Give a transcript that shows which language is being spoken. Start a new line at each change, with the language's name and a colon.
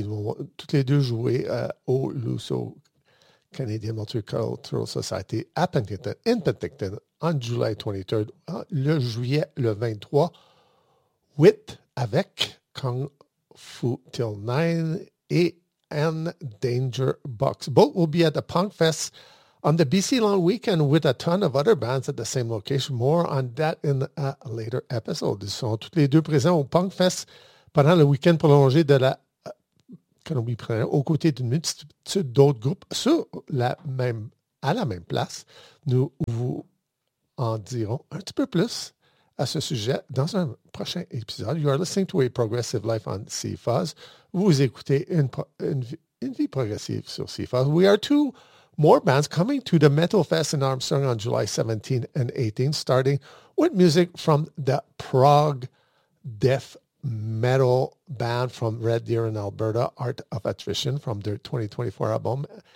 French: Ils vont toutes les deux jouer au Luso-Canadian Multicultural Society à Penticton,
English: in Penticton, on July 23rd,
French: le juillet le 23,
English: with,
French: avec, Kung Fu Till 9 et N Danger Box.
English: Both will be at the Punk Fest on the BC Long Weekend with a ton of other bands at the same location. More on that in a later episode.
French: Ils sont tous les deux présents au Punk Fest pendant le week-end prolongé de la Colombie Première, aux côtés d'une multitude d'autres groupes sur la même, à la même place. Nous vous en dirons un petit peu plus à ce sujet dans un prochain épisode.
English: You are listening to A Progressive Life on CFAZ.
French: Vous écoutez une vie progressive sur CFAZ.
English: We are two more bands coming to the Metal Fest in Armstrong on July 17 and 18, starting with music from the Prague death metal band from Red Deer in Alberta, Art of Attrition, from their 2024 album.